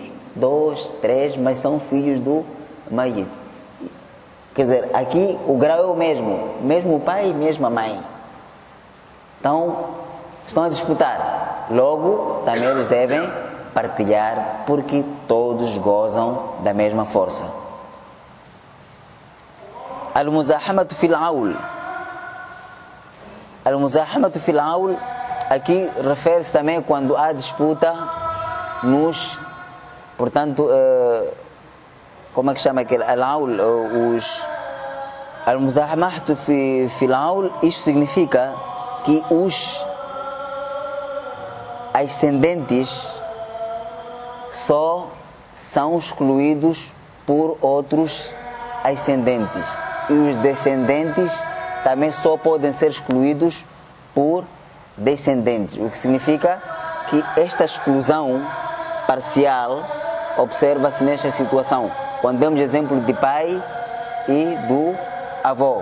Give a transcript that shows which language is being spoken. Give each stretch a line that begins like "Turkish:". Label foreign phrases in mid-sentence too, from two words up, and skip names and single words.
Portuguese: 2, 3, mas são filhos do Mayyit. Quer dizer, aqui o grau é o mesmo pai e mesma mãe. Então, estão a disputar. Logo, também eles devem partilhar, porque todos gozam da mesma força.
Arabic: المزاحمة في العول. المزاحمة في العول,
Portuguese: aqui refere-se também quando há disputa nos, portanto, como é que chama aquele? Al-aul, os...
Arabic: المزاحمة في العول,
Portuguese: isto significa que os ascendentes só são excluídos por outros ascendentes, e os descendentes também só podem ser excluídos por descendentes, o que significa que esta exclusão parcial observa-se nesta situação, quando damos exemplo de pai e do avô.